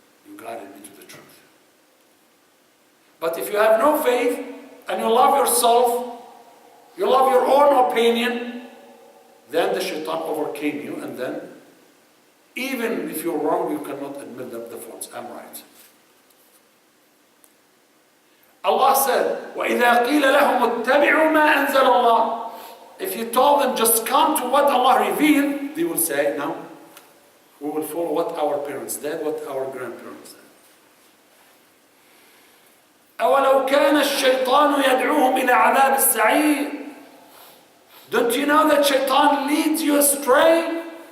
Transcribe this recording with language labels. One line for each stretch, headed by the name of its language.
English: You guided me to the truth. But if you have no faith, and you love yourself, you love your own opinion, then the shaitan overcame you, and then even if you're wrong, you cannot admit the faults. I'm right. Allah said,
Arabic: وَإِذَا قِيلَ لَهُمُ اتَّبِعُوا مَا أَنزَلَ اللَّهُ.
English: If you told them just come to what Allah revealed, they will say, no, we will follow what our parents did, what our grandparents did.
Arabic: أَوَلَوْ كَانَ الشَّيْطَانُ يَدْعُوهُمْ إِلَى عَذَابِ السَّعِيرِ.
English: Don't you know that shaitan leads you astray astray?